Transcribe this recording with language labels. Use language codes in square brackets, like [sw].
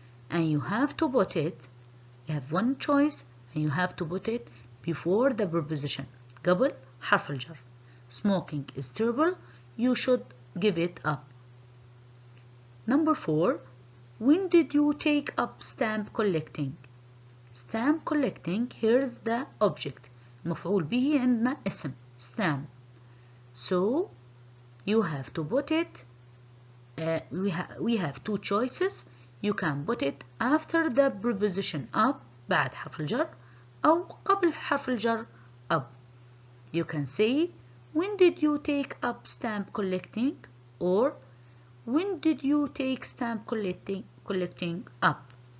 [en] And you have to put it, you have one choice and you have to put it before the preposition. [ar] قبل حرف الجر. [en] Smoking is terrible. You should give it up. Number 4. When did you take up stamp collecting? Stamp collecting, here's the object. [ar] مفعول به عندنا اسم stamp. [en] So you have to put it, we have two choices. You can put it after the preposition up [ar] بعد حرف الجر أو قبل حرف الجر [en] up. You can say when did you take up stamp collecting, or when did you take stamp collecting up.